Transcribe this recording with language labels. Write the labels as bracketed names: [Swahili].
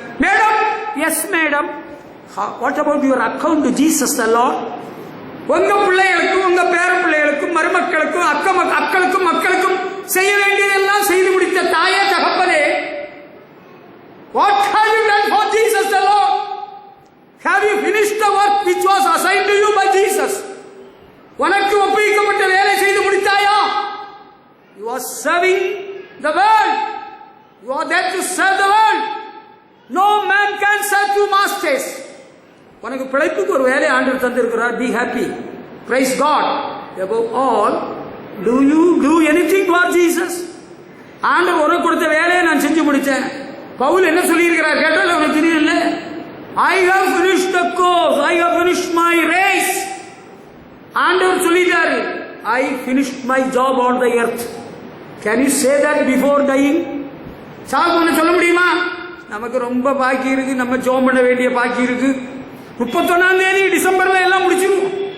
[English] Madam, yes madam. What about your account to Jesus the Lord? [Tamil] உங்க பிள்ளைகளுக்கும், உங்க பேர பிள்ளைகளுக்கும், மருமக்களுக்கும், அக்களுக்கும் மக்களுக்கும் செய்ய வேண்டியதெல்லாம் செய்து முடித்த தாயே, தகப்பனே, [English] what have you done for Jesus the Lord? Have you finished the work which was assigned to you by Jesus? [Tamil] உனக்கு ஒப்புவிக்கப்பட்ட வேலை செய்து முடித்தாயா? [English] You are serving the world. You are there to serve the world. No man can serve two masters. [Tamil] உனக்கு பிழைப்புக்கு ஒரு வேலை ஆண்டவர் தந்திருக்கிறார். [English] Be happy. Praise God. Above all, Do you do anything for Jesus? [Tamil] ஆண்டவர் உனக்கு கொடுத்த வேலையை நான் செஞ்சு முடித்தேன். பவுல் என்ன சொல்லியிருக்கிறார் கேட்டால் உனக்கு தெரியல. [English] I have finished the course, I have finished my race. [Tamil] ஆண்டவர் சொல்லிட்டாரு, [English] I finished my job on the earth. Can you say that before dying? [Tamil] சாகுன்னு சொல்ல முடியுமா? நமக்கு ரொம்ப பாக்கி இருக்கு, நம்ம ஜோம் பண்ண வேண்டிய பாக்கி இருக்கு. 31ஆம் தேதி டிசம்பர்ல எல்லாம் முடிச்சிருவோம்.